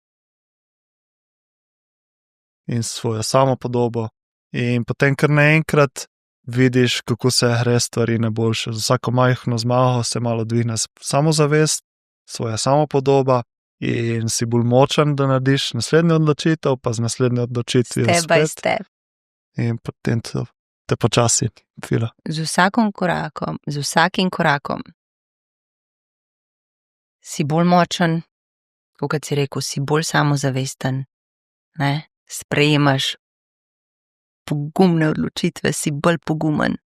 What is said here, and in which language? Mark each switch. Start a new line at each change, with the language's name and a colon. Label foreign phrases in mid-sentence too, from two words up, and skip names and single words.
Slovenian: In svojo samopodobo. In potem kar naenkrat vidiš, kako se gre stvari na boljše. Z vsako majhno zmago se malo dvigne samozavest, svoja samopodoba in si bolj močen, da narediš naslednjo odločitev, pa z naslednjo odločitvijo
English: step by step.
Slovenian: In potem te počasi fila. Z vsakim korakom si bolj močen, kot si rekel, si bolj samozavesten, ne? Sprejemaš pogumne odločitve, si bolj pogumen.